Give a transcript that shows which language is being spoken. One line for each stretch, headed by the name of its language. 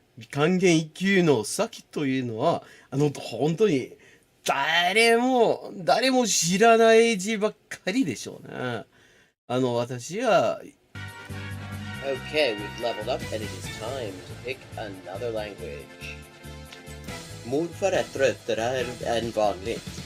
Japanese: 還元一級の先というのは、本当に誰も知らない字ばっかりでしょうね。私は、
English: Okay, we've leveled up and it is time to pick another language.
Swedish: Morfar är tröttare än vanligt.